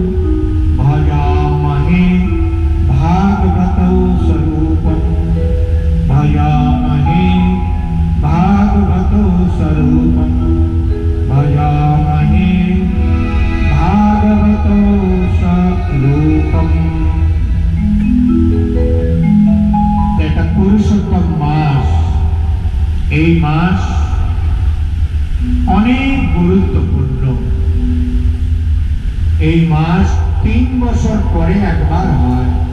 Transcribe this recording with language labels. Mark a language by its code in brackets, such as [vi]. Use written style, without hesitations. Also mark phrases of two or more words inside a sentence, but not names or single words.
[sa] भजामहे भागवतो स्वरूपं भजामहे भागवतो स्वरूपं भजामहे भागवतो स्वरूपम्। [bn] এটা পুরুষোত্তম মাস। এই মাস অনেক গুরুত্বপূর্ণ। এই মাস 3 বছর পরে একবার হয়।